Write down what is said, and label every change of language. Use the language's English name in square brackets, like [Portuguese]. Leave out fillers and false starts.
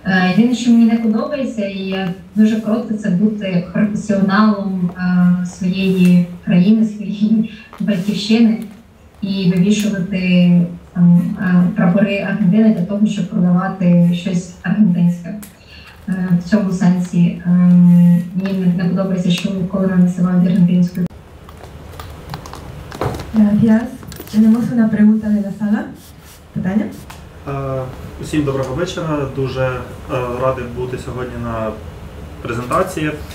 [Ukrainian] Єдине, що мені не подобається, і я дуже проти, це бути професіоналом своєї країни, своєї батьківщини і вивішувати прапори Аргентини для того, щоб продавати щось аргентинське. В цьому сенсі мені не подобається, що коли нам називають аргентинською. [Spanish] Gracias. Tenemos una pregunta de la sala. [Ukrainian] Питання? Усім доброго вечора. Дуже радий бути сьогодні на презентації.